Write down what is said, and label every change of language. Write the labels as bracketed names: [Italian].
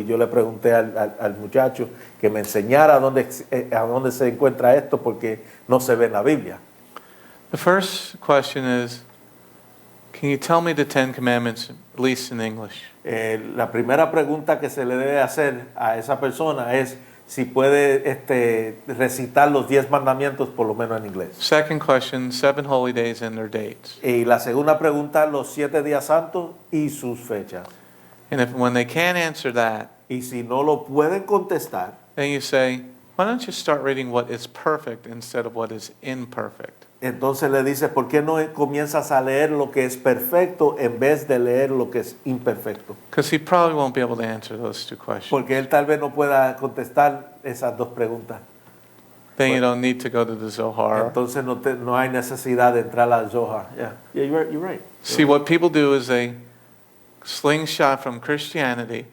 [Spanish] Y yo le pregunté al muchacho que me enseñara a dónde se encuentra esto, porque no se ve en la Biblia. [English] The first question is, can you tell me the 10 commandments, at least in English? [Spanish] La primera pregunta que se le debe hacer a esa persona es si puede recitar los 10 mandamientos por lo menos en inglés. [English] Second question, 7 holy days and their dates. [Spanish] Y la segunda pregunta, los 7 días santos y sus fechas. [English] And when they can't answer that, [Spanish] Y si no lo pueden contestar, [English] then you say, why don't you start reading what is perfect instead of what is imperfect? [Spanish] entonces le dice, ¿por qué no comienzas a leer lo que es perfecto en vez de leer lo que es imperfecto? [English] Because he probably won't be able to answer those 2 questions. [Spanish] Porque él tal vez no pueda contestar esas 2 preguntas. [English] Then you don't need to go to the Zohar. [Spanish] Entonces no hay necesidad de entrar al Zohar. [English] Yeah, you're right. See, what people do is they slingshot from Christianity